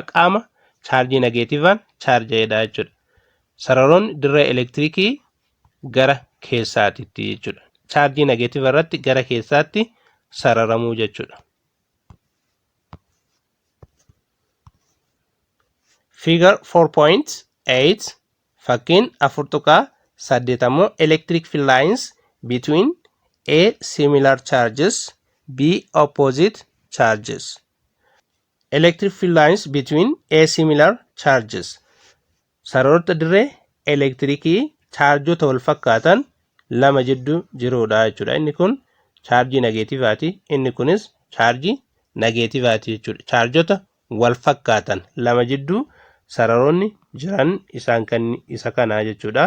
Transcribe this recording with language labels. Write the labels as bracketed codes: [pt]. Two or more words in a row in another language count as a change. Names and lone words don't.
[om] Qaama chaarjii negatiivaan chaarja'edha jechuudha. Sararoonni dirree elektirikii gara keessaatitti jechuudha. Chaarjii negatiiva irratti gara keessaatti sararamuu jechuudha. [en] Figure 4.8 [om] fakkiin 4.8 ammoo [en] electric field lines between A similar charges B opposite charges. Electric field lines between A similar charges. [om] Sararoota dirree elektirikii chaarjota wal fakkaatan lama jidduu jirudha jechuudha. Inni kun chaarjii negatiivaati. Inni kunis chaarjii negatiivaati jechuudha. Chaarjota wal fakkaatan lama jidduu sararoonni jiran isa kana jechuudha.